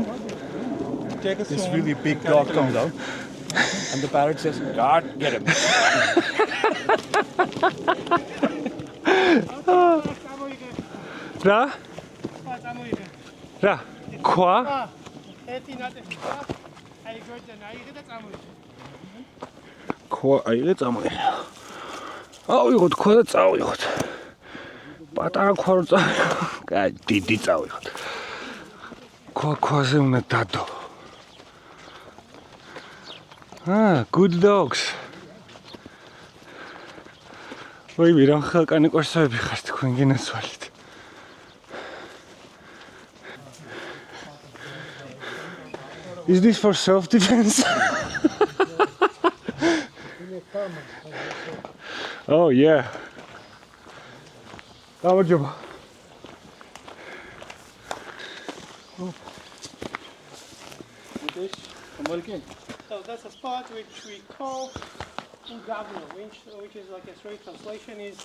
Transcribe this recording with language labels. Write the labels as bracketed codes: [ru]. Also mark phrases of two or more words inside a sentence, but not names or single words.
[en] This really big dog comes out, and the parrot says, "God, get him." [ka] Ra? რა? ქვა? Kwa აიღე წამოიღე. ავიღოთ ქვა და წავიღოთ. პატარა ქვა რო წავიღოთ. კაი, დიდი წავიღოთ. ქვაზე უნდა დადო. [en] Good dogs. [ka] ვაიმე, რა ხალკანი კვერსავები ხართ თქვენ გენაცვალეთ. [en] Is this for self-defense? Oh yeah. [ka] გამარჯობა. [en] So that's a spot which we call Udabno, which is like a straight translation is